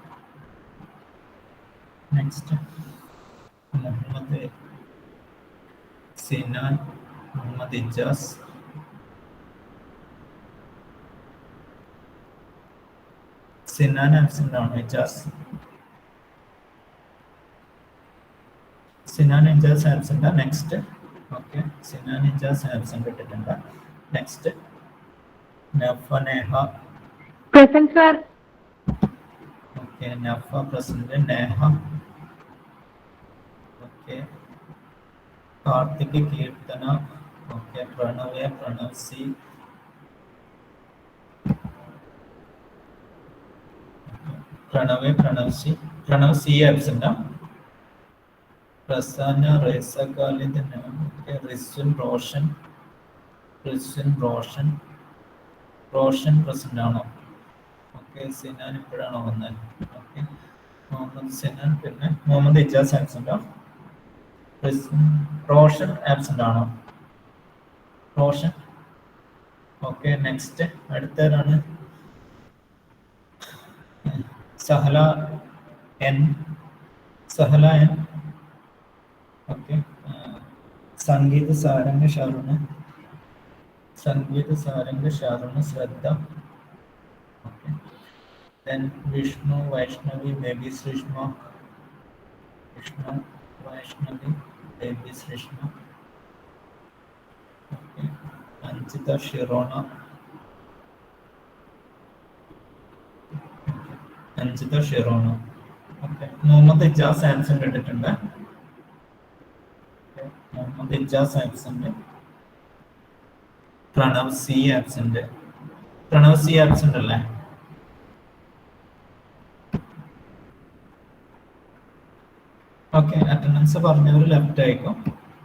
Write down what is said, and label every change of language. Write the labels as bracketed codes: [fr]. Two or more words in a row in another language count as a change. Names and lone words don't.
[ml] നെക്സ്റ്റ് മുഹമ്മദ് സിനാൻ, മുഹമ്മദ് ഇജാസ്, സിനാൻ ആബ്സെന്റ് ആണോ? ഇജാസ്, സിനാൻ ഇജാസ് ആബ്സെന്റ്. നെക്സ്റ്റ്, ഓക്കെ. സിനാൻ ഇജാസ് ആബ്സെന്റ് ഇട്ടിട്ടുണ്ട്. നെക്സ്റ്റ് നഫ, നേഹ. [en] Present, sir. Okay, Nafa present. Neha. Okay. Karthik, Kirtana. Okay. Pranavya, Pranav C. Pranavya, Pranav C. Pranav C absent. Prasanna, Reza, Khalid. Okay. Rizwan, Roshan. Rizwan, Roshan. [ml] Roshan present ആണോ? ഓക്കെ. സിനാൻ ഇപ്പോഴാണോ വന്നത്? ഓക്കെ. മുഹമ്മദ് സിനാൻ, പിന്നെ മുഹമ്മദ് ഇജാസ് ആബ്സെന്റ്. റോഷൻ ആബ്സെന്റ് ആണോ? റോഷൻ, ഓക്കെ. നെക്സ്റ്റ് അടുത്തതാണ് സഹല എൻ. സഹല എൻ, ഓക്കെ. സംഗീത സാരംഗ ഷാറുണ്. സംഗീത സാരംഗ ഷാറുണ്, ശ്രദ്ധ. [en] Okay. Then Vishnu, Vaishnavi, baby Srishma. Vishnu, Vaishnavi, baby Srishma. Okay. Anchita, Shirona. Anchita, Shirona. [ml] ഓക്കെ, മുഹമ്മദ് ഇജാസ് ആബ്സെന്റ് ഇട്ടിട്ടുണ്ട്. മുഹമ്മദ് ഇജാസ് ആബ്സെന്റ്. പ്രണവ് സി ആബ്സെന്റ്. പ്രണവ് സി ആബ്സെന്റ് അല്ലേ? ഓക്കെ, അറ്റൻഡൻസ് പറഞ്ഞവർ ലെഫ്റ്റ് ആയിക്കോ.